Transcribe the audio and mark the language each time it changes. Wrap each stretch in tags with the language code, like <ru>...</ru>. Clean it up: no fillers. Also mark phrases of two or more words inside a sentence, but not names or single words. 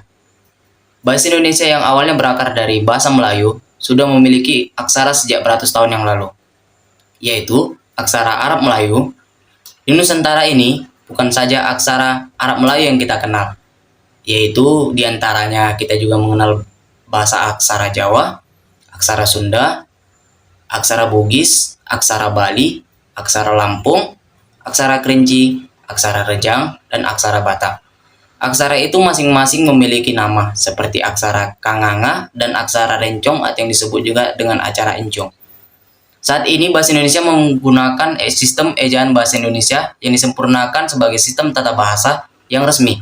<id>Bahasa Indonesia yang awalnya berakar dari bahasa Melayu sudah memiliki aksara sejak beratus tahun yang lalu, yaitu aksara Arab Melayu. Di Nusantara ini bukan saja aksara Arab Melayu yang kita kenal, yaitu diantaranya kita juga mengenal bahasa aksara Jawa, aksara Sunda, aksara Bugis, aksara Bali, aksara Lampung, aksara Kerinci, aksara Rejang, dan aksara Batak. Aksara itu masing-masing memiliki nama, seperti aksara Kanganga dan aksara Rencong atau yang disebut juga dengan aksara Encong. Saat ini bahasa Indonesia menggunakan sistem ejaan bahasa Indonesia yang disempurnakan sebagai sistem tata bahasa yang resmi.</id>